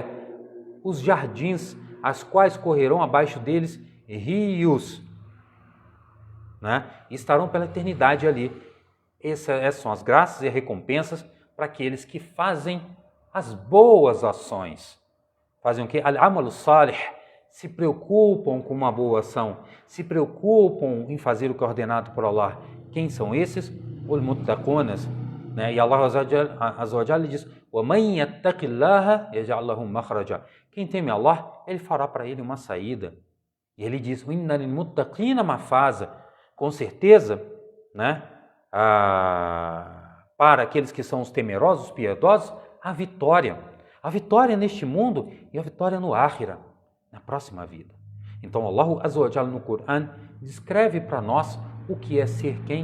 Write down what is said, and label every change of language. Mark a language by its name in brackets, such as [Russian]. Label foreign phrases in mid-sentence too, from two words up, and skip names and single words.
[Portuguese] Os jardins, as quais correrão abaixo deles rios, né? E estarão pela eternidade ali. Essas são as graças e recompensas para aqueles que fazem as boas ações. Fazem o quê? [Arabic] العمل الصالح, [Portuguese] se preocupam com uma boa ação, se preocupam em fazer o que é ordenado por Allah. Quem são esses? Os muttaqunas, né? [Arabic] E الله عز وجل diz: وَمَنْ يَتَّقِ اللَّهَ يَجْعَلْ لَهُ مَخْرَجًا. [Portuguese] Quem teme Allah, ele fará para ele uma saída. E ele diz: [Arabic] وَإِنَّ لِلْمُتَّقِينَ مَفَازًا. [Portuguese] Com certeza, né? Para aqueles que são os temerosos, os piedosos, a vitória. A vitória neste mundo e a vitória no Akhira, na próxima vida. Então [Arabic] الله عز وجل [Portuguese] no Coran descreve para nós o que é ser quem?